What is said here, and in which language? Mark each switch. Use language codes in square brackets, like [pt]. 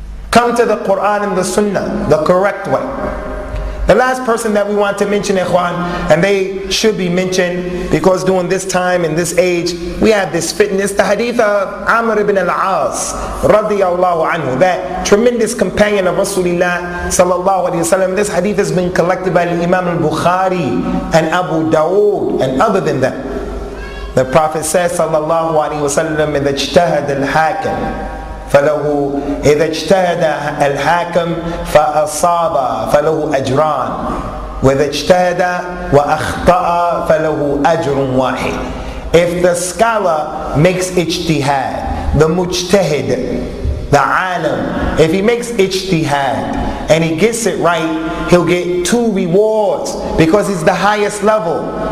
[en] Come to the Quran and the Sunnah, the correct way. The last person that we want to mention, ikhwan, and they should be mentioned because during this time and this age, we have this fitness, the hadith of Amr ibn al-As, radiyallahu anhu, that tremendous companion of Rasulullah sallallahu alayhi wa sallam. This hadith has been collected by Imam al-Bukhari and Abu Dawood and other than that. The Prophet says [ar] sallallahu alayhi wa sallam, إِذَا اجْتَهَدَ الْحَاكِمُ فله إذا اجتهد الحاكم فأصاب فله أجران وإذا اجتهد وأخطأ فله أجر واحد. [en] If the scholar makes ijtihad, the mujtahid, the alim, if he makes ijtihad and he gets it right, he'll get 2 rewards because he's the highest level.